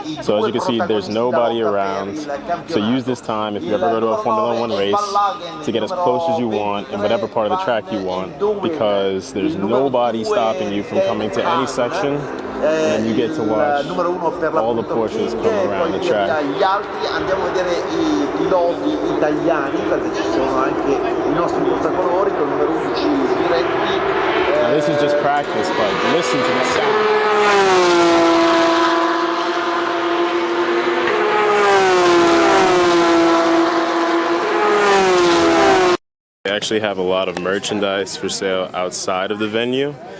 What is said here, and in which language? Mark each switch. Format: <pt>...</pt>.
<en>So as you can see, there's nobody around. So use this time if you ever go to a Formula 1 race to get as close as you want in whatever part of the track you want, because there's nobody stopping you from coming to any section, and then you get to watch all the Porsches come around the track.</en> <it>Andiamo a vedere i loghi italiani, perché ci sono anche i nostri portacolori con il numero 11 diretti.</it> <en>Now this is just practice, but listen to the sound. They actually have a lot of merchandise for sale outside of the venue.</en>